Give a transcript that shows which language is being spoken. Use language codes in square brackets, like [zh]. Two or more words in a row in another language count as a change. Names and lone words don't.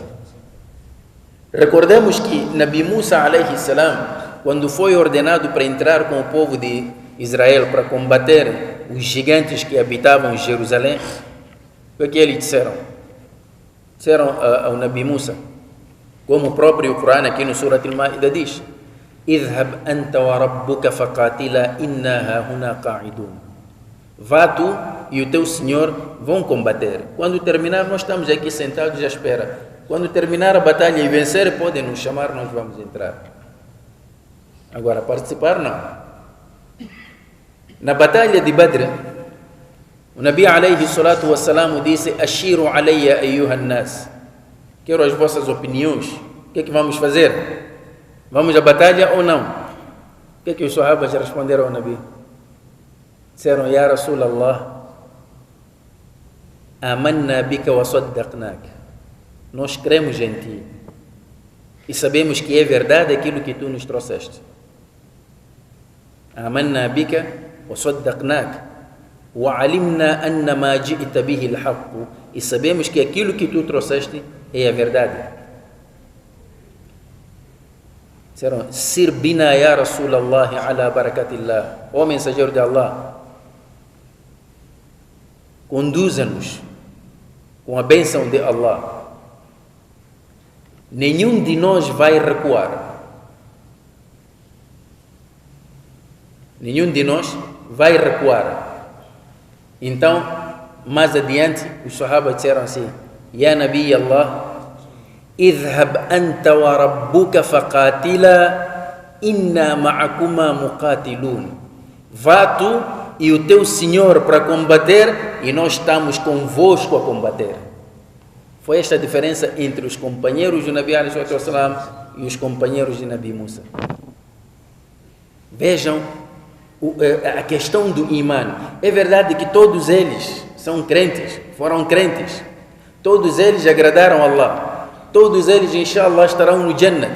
[pt] Recordemos que Nabi Musa [ar] عليه السلام, [pt] quando foi ordenado para entrar com o povo de Israel para combater os gigantes que habitavam em Jerusalém, o que eles disseram? Disseram ao Nabi Musa, como o próprio Corão aqui no Surat Al-Ma'idah diz: [ar] اذهب أنت وربك فقاتلا إنا هاهنا قاعدون. [pt] Vá tu e o teu Senhor vão combater. Quando terminar, nós estamos aqui sentados à espera. Quando terminar a batalha e vencer, podem nos chamar, nós vamos entrar. Agora, participar não. Na batalha de Badr, o Nabi [ar] عليه الصلاة والسلام [pt] disse: [ar] أشيروا علي أيها الناس. [pt] Quero as vossas opiniões. O que é que vamos fazer? Vamos à batalha ou não? O que os sahabas responderam ao Nabi? Disseram: [ar] يا رسول الله آمنا بك وصدقناك. [pt] Nós cremos em ti e sabemos que é verdade aquilo que tu nos trouxeste. [ar] آمنا بك وصدقناك وعلمنا أن ما جئت به الحق. [pt] E sabemos que aquilo que tu trouxeste é a verdade. Disseram: [ar] سر بنا يا رسول الله على بركة الله. [pt] Ó mensageiro de Allah, conduza-nos com a bênção de Allah, nenhum de nós vai recuar. Nenhum de nós vai recuar. Então, mais adiante, os Sahaba disseram assim: [ar] يا نبي الله, اذهب أنت وربك فقاتلا إنا معكما مقاتلون. [pt] Vá tu e o teu Senhor para combater, e nós estamos convosco a combater. Foi esta a diferença entre os companheiros do Nabi [ar] عليه وسلم [pt] e os companheiros de Nabi Musa. Vejam a questão do Iman. É verdade que todos eles são crentes, foram crentes. Todos eles agradaram a Allah. Todos eles, inshallah, estarão no Jannat.